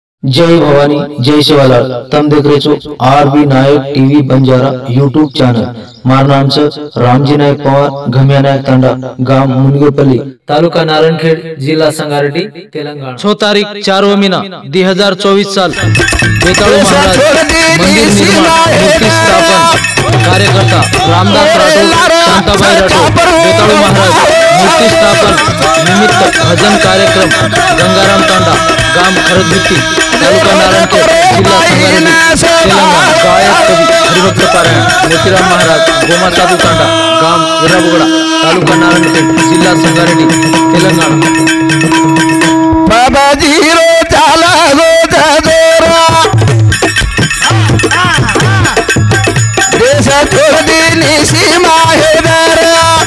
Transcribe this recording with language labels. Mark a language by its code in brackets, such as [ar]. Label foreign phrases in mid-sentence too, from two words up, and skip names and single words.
[lmn] जय भवानी जय शिवालाल। तम देख रहे छो आरबी नायक टीवी बंजारा यूट्यूब चैनल। मार नाम से रामजी नायक पवार, घमिया नायक तांडा, गांव मुनगेपल्ली, तालुका नारायणखेड, जिला संगारेड्डी, तेलंगाना। 6 तारीख 4 महीना 2024 साल। बेताळू महाराज मंदिर निर्माण मूर्ति स्थापन कार्यकर्ता रामदास राठोड, शांताबाई राठोड, बेताळू महाराज मूर्ति स्थापन निमित्त भजन कार्यक्रम गंगाराम तांडा, गांव खरदबिट्टी, तालुका नारायणखेड, जिला संगारेड्डी, तेलंगाना। गायक कवि हरिभक्त पारायण मोतीराम महाराज, गोमा साधू तांडा, गांव इराबुगड़ा, तालुका नारायणखेड, जिला संगारेड्डी, तेलंगाना। बाबा जीरो चाला गो जदोरा देश छोड़ दी सीमा है दरा